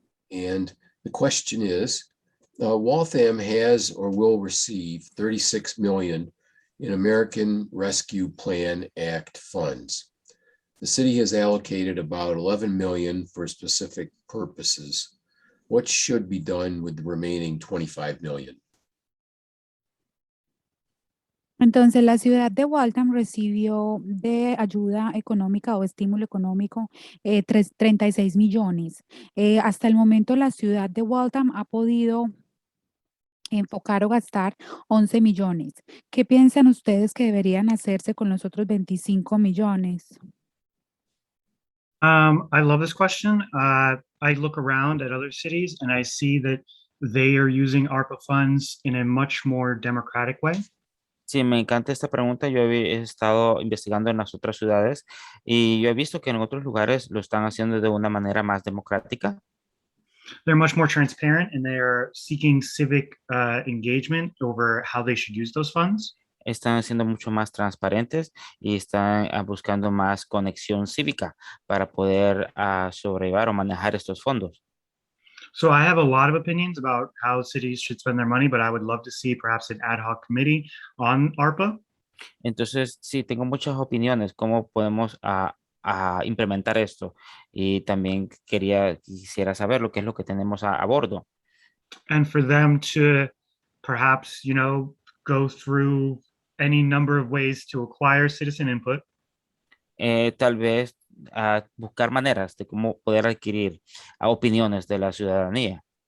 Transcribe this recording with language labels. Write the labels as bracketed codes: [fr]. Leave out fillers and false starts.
[en] And the question is, Waltham has or will receive 36 million in American Rescue Plan Act funds. The city has allocated about 11 million for specific purposes. What should be done with the remaining 25 million? [es] Entonces, la ciudad de Waltham recibió de ayuda económica o estímulo económico 36 millones. Hasta el momento, la ciudad de Waltham ha podido enfocar o gastar 11 millones. ¿Qué piensan ustedes que deberían hacerse con los otros 25 millones? [en] I love this question. I look around at other cities and I see that they are using ARPA funds in a much more democratic way. [es] Sí, me encanta esta pregunta. Yo he estado investigando en las otras ciudades y yo he visto que en otros lugares lo están haciendo de una manera más democrática. [en] They're much more transparent and they're seeking civic engagement over how they should use those funds. [es] Están siendo mucho más transparentes y están buscando más conexión cívica para poder sobrellevar o manejar estos fondos. [en] So I have a lot of opinions about how cities should spend their money, but I would love to see perhaps an ad hoc committee on ARPA. [es] Entonces, sí, tengo muchas opiniones cómo podemos implementar esto y también quisiera saber lo que es lo que tenemos a bordo. [en] And for them to perhaps, go through any number of ways to acquire citizen input. [es] Tal vez buscar maneras de cómo poder adquirir opiniones de la ciudadanía.